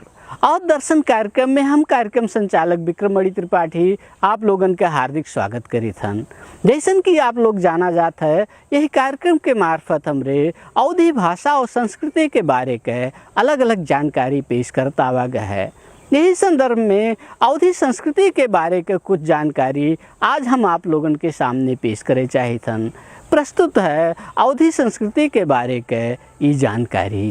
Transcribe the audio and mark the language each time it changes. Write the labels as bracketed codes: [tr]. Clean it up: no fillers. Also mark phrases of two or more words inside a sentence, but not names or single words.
[awa] और दर्शन कार्यक्रम में हम कार्यक्रम संचालक विक्रमणि त्रिपाठी आप लोगन का हार्दिक स्वागत करी थन। जैसन कि आप लोग जाना जात है, यही कार्यक्रम के मार्फत हमरे अवधी भाषा और संस्कृति के बारे के अलग अलग जानकारी पेश करता आवा गया है। यही संदर्भ में अवधी संस्कृति के बारे के कुछ जानकारी आज हम आप लोगन के सामने पेश करे चाहे थन। प्रस्तुत है अवधी संस्कृति के बारे के ये जानकारी।